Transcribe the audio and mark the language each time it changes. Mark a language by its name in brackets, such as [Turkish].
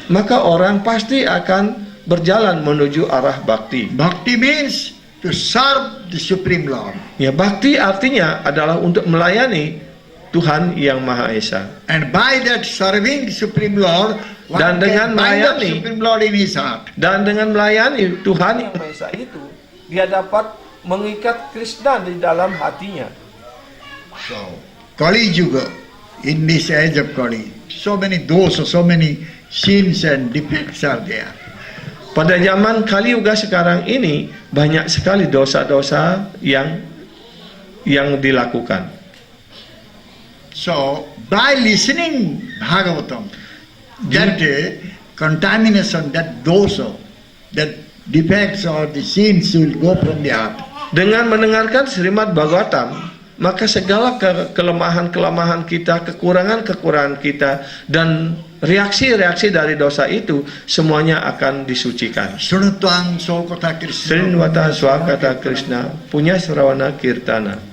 [Indonesian] maka orang pasti akan berjalan menuju arah bakti. [English] Bhakti means to serve the Supreme Lord. [Indonesian] Ya, bakti artinya adalah untuk melayani Tuhan Yang Maha Esa. [English] And by that serving Supreme Lord, one [Indonesian] Dan dengan [English] can bind up [Indonesian] melayani- [English] Supreme Lord in his heart. [Indonesian] Dan dengan melayani Tuhan Yang Maha Esa itu, dia dapat mengikat Krishna di dalam hatinya. [English] So, Kali Yuga, in this age of Kali, so many dosas, so many sins and defects are there. [Indonesian] Pada zaman Kali Yuga sekarang ini, banyak sekali dosa-dosa yang dilakukan. [English] So, by listening Bhagavatam, that contamination, that dosa, that defects or the sins will go from the heart. [Indonesian] Dengan mendengarkan Srimad Bhagavatam, maka segala kelemahan-kelemahan kita, kekurangan-kekurangan kita, dan reaksi-reaksi dari dosa itu semuanya akan disucikan. Sunutang Sokata Krishna. Srinvata Swakata Krishna punya Sravana Kirtana.